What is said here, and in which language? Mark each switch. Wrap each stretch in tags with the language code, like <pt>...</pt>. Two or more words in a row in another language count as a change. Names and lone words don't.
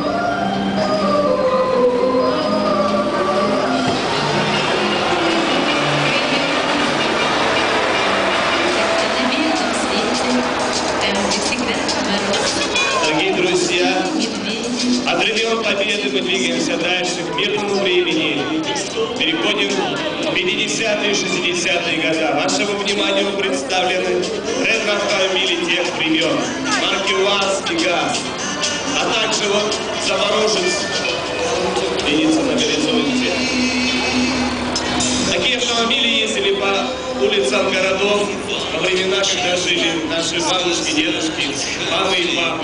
<ru>Дорогие друзья, от времен Победы мы двигаемся дальше к мирному времени. Переходим в 50-е и 60-е годы. Вашему вниманию представлены ретро-автомобили тех времен. Марки УАЗ и ГАЗ. А также вот Запорожец, видится на горизонте. Такие автомобили ездили по улицам городов во времена, когда жили наши бабушки, дедушки, мамы и папы.</ru>